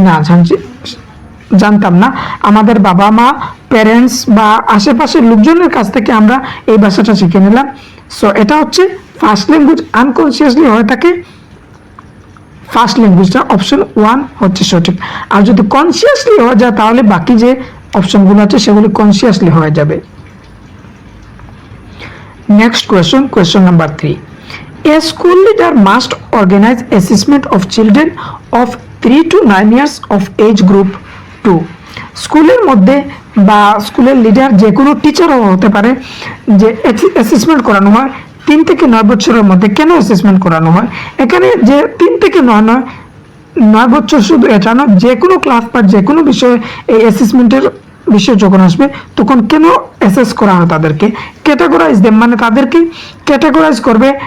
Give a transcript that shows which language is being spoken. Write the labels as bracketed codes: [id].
[bn] না, জানতাম না। আমাদের বাবা মা, প্যারেন্টস বা আশেপাশের লোকজনের কাছ থেকে আমরা এই ভাষাটা শিখে নিলাম। সো এটা হচ্ছে ফার্স্ট ল্যাঙ্গুয়েজ, আনকনসিয়াসলি হয়ে থাকে। ফার্স্ট ল্যাঙ্গুয়েজটা অপশন 1 হচ্ছে সঠিক। আর যদি কনসিয়াসলি হয়ে যায় তাহলে বাকি যে অপশনগুলো আছে সেগুলি কনসিয়াসলি হয়ে যাবে। [en] Next question, question number 3. A school leader must organize assessment of children of 3 to 9 years of age group 2. [bn] স্কুলের মধ্যে বা স্কুলের লিডার যে কোনো টিচারও হতে পারে, যে অ্যাসেসমেন্ট করানো হয় 3 থেকে 9 বছরের মধ্যে। কেন অ্যাসেসমেন্ট করানো হয়? এখানে যে 3 থেকে 9 নয়, 9 বছর শুধু এটা নয়, যে কোনো ক্লাস বা যে কোনো বিষয়ে এই অ্যাসেসমেন্টের বিষয় যখন আসবে তখন কেন অ্যাসেস করা হয় তাদেরকে, [en] categorise them [bn] মানে তাদেরকে ক্যাটাগরাইজ করবে।